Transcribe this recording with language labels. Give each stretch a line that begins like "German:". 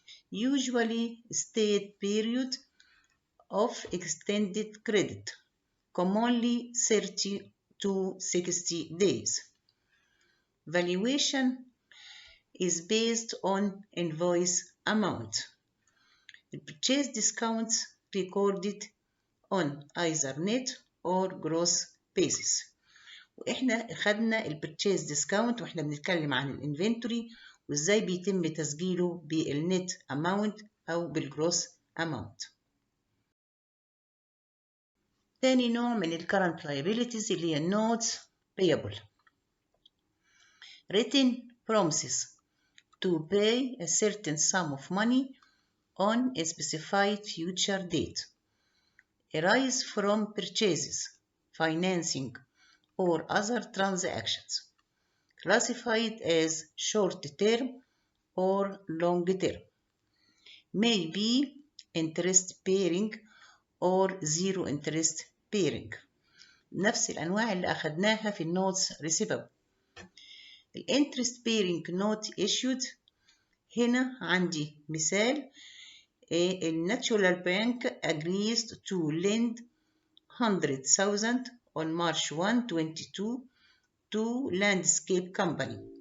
English: Usually state period of extended credit, commonly 30 to 60 days. Valuation is based on invoice amount. The purchase discounts recorded on either net or gross basis.
Arabic: واحنا خدنا البرتشيز ديسكاونت واحنا بنتكلم عن الانفنتوري وازاي بيتم تسجيله بالنت اماونت او بالجروس اماونت. تاني نوع من الكرنت liabilities اللي هي النوتس payable.
English: Written promises to pay a certain sum of money on a specified future date arise from purchases, financing, or other transactions. classified as short term or long term, may be interest bearing or zero interest bearing.
Arabic: نفس الأنواع اللي أخدناها في النوتس receivable.
English: الانترست bearing note issued
Arabic: هنا عندي مثال الناتشورال بانك
English: agrees to lend 100,000 on March 1, 2022 to landscape company.